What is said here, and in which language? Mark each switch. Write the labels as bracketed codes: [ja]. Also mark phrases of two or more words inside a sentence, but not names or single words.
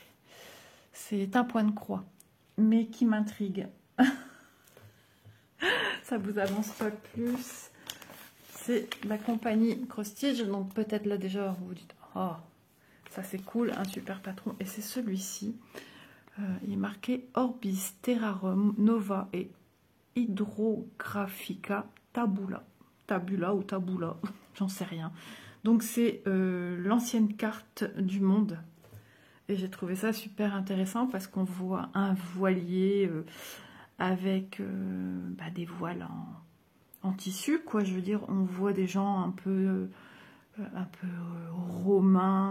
[fr] C'est un point de croix, mais qui m'intrigue. Ça vous avance pas plus. C'est la compagnie Cross-Stitch. Donc peut-être là déjà vous vous dites, oh, ça c'est cool, un super patron. Et c'est celui-ci. Il est marqué Orbis, Terrarum, Nova et Hydrographica Tabula. Tabula ou Tabula, j'en sais rien. Donc c'est l'ancienne carte du monde. Et j'ai trouvé ça super intéressant parce qu'on voit un voilier avec des voiles en tissu, quoi. Je veux dire, on voit des gens un peu romains.